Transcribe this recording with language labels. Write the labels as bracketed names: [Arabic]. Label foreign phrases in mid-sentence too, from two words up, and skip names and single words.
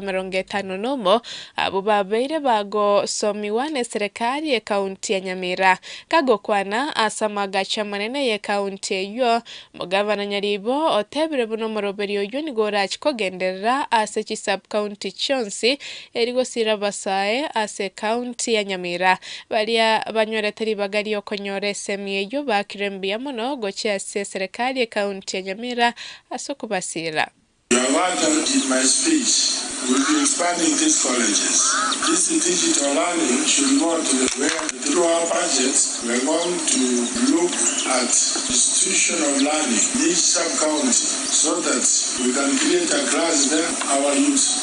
[Gusii] 50 nomo abo babeire bago somiwa ne serikali ya kaunti ya Nyamira kago kwana asamaga chamanene ya kaunti eyo mugavana Nyaribo otebire buno moroberio yo nigora chikogenderera ase chi sub county chonsi erigo sirabasae ase kaunti ya Nyamira balia banyoreteri bagari okonyore semieyo bakirembia mono gocha serikali ya kaunti ya Nyamira asokubasira. [English] You have heard in my speech, we'll be expanding these colleges. This digital learning should go to where through our budgets we're going to look at institution of learning in each sub-county so that we can create a class there our youth.